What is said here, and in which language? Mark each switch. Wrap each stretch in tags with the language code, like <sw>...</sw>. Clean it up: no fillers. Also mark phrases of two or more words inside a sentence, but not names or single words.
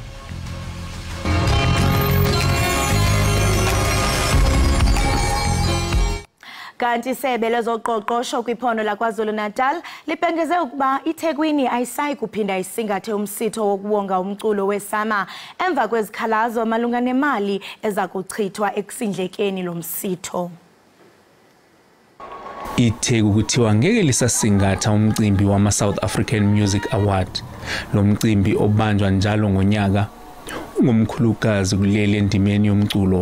<xh>Kanti isebe lezoqoqosho kwiphondo laKwaZulu-Natal lipengeze ukuba iThekwini ayisayi kuphinda isingathe umsitho wokuwonga umculo weSama emva kwezikhalazo malunga nemali eza kuchithwa ekusindlekeni lomsitho.</xh> <zu>iTheku kuthiwa ngeke lisasingatha umcimbi wama-South African Music Award. Lo mcimbi obanjwa njalo ngonyaka ungumkhulukazi kuleli endimeni yomculo.</zu>